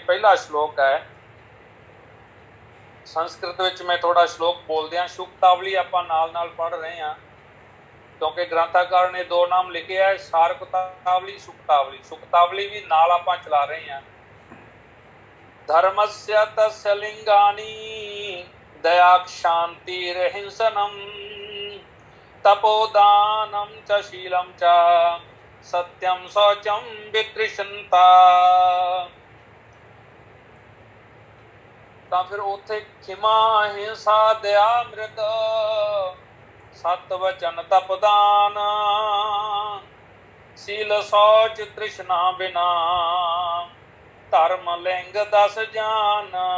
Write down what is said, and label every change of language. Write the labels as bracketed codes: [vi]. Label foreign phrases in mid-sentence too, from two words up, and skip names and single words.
[pa] ਪਹਿਲਾ ਸ਼ਲੋਕ ਹੈ ਸੰਸਕ੍ਰਿਤ ਵਿੱਚ, ਮੈਂ ਥੋੜਾ ਸ਼ਲੋਕ ਬੋਲਦੇ ਹਾਂ, ਸ਼ੁਕਤਾਵਲੀ ਆਪਾਂ ਨਾਲ ਨਾਲ ਪੜ੍ਹ ਰਹੇ ਹਾਂ ਕਿਉਂਕਿ ਗ੍ਰੰਥਾਕਾਰ ਨੇ 2 ਨਾਮ ਲਿਖੇ ਹੈ, ਸਾਰਕਤਾਵਲੀ, ਸੁਕਤਾਵਲੀ। ਸੁਕਤਾਵਲੀ ਵੀ ਨਾਲ ਆਪਾਂ ਚਲਾ ਰਹੇ ਹਾਂ। [sa] ਧਰਮस्य तस्य लिंगानि दया क्षान्तिर्हिंसनं तपोदानं च शीलं च सत्यं शौचं वितृष्णता। [pa] ਤਾਂ ਫਿਰ ਉੱਥੇ ਖਿਮਾ, ਹਿੰਸਾ, ਦਇਆ, ਅੰਮ੍ਰਿਤ, ਸਤ ਵਚਨ, ਤਪਦਾਨ, ਸੀਲ, ਸੌਚ, ਤ੍ਰਿਸ਼ਨਾ ਬਿਨਾ, ਧਰਮ ਲਿੰਗ 10 ਜਾਨ।